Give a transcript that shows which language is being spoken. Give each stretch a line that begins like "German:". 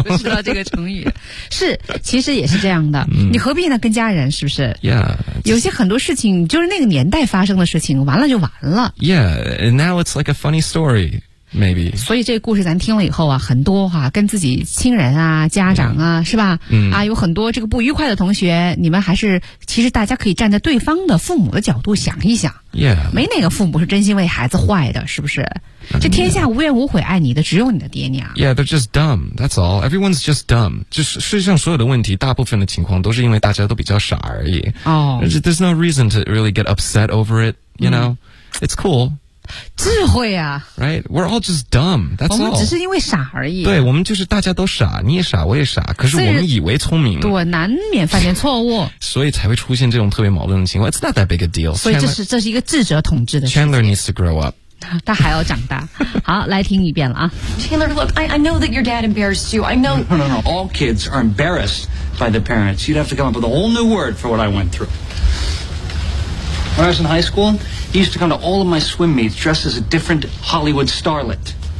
Chinese: 知道这个成语，是其实也是这样的。你何必呢？跟家人是不是
English: ？Yeah.
Chinese: 有些很多事情就是那个年代发生的事情，完了就完了。
English: Yeah, and now it's like a funny story. Maybe.
Chinese: 所以这个故事咱听了以后啊，很多哈、啊，跟自己亲人啊、家长啊， yeah. 是吧？嗯啊，有很多这个不愉快的同学，你们还是其实大家可以站在对方的父母的角度想一想。
English: Yeah.
Chinese: 没哪个父母是真心为孩子坏的，是不是？
English: Yeah.
Chinese: 这天下无怨无悔爱你的，只有你的爹娘。
English: Yeah, they're just dumb. That's all. Everyone's just dumb.
Chinese: 就是世界上所有的问题，大部分的情况都是因为大家都比较傻而已。哦、 oh.
English: ，There's no reason to really get upset over it. You know,、mm. it's cool.
Chinese: 智慧啊
English: Right, we're all just dumb. That's all.
Chinese: 我们只是因为傻而已。对，我们就是大家都傻，你也傻，我也傻。可是我们以为聪明，对，难免犯点错误，所以才会出现这种特别矛盾的情况。
English: It's not that big a deal.
Chinese: 所以这是一个智者统治的事情。
English: Chandler needs to grow up.
Chinese: 他还要长大。好，来听一遍了啊。
English: Chandler, look, I know that your dad embarrassed you. I know. No. All kids are embarrassed by the parents. You'd have to come up with a whole new word for what I went through. When I was in high school. He used to come to all of my swim meets dressed as a different Hollywood starlet.